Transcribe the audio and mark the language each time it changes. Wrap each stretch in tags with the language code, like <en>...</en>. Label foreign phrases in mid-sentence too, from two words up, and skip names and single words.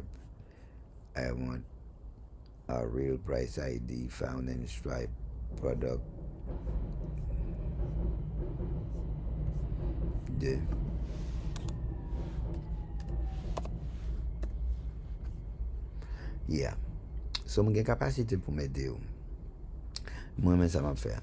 <en>I want a real price ID found in Stripe product. The yeah.</en> <ht>So mwen gen kapasite pou m'ede ou. Mwen men sa m'a fè.</ht>